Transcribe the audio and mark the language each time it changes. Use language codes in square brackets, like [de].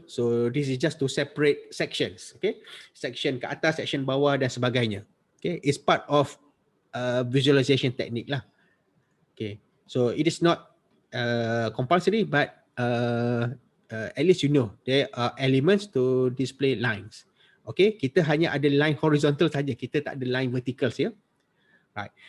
[en] So this is just to separate sections. [ms] Okay, section ke atas, section bawah dan sebagainya. [en] Okay, it's part of visualization technique lah. Okay, so it is not compulsory, but at least you know there are elements to display lines. [ms] Okay, kita hanya ada line horizontal saja, kita tak ada line vertical ya. Right.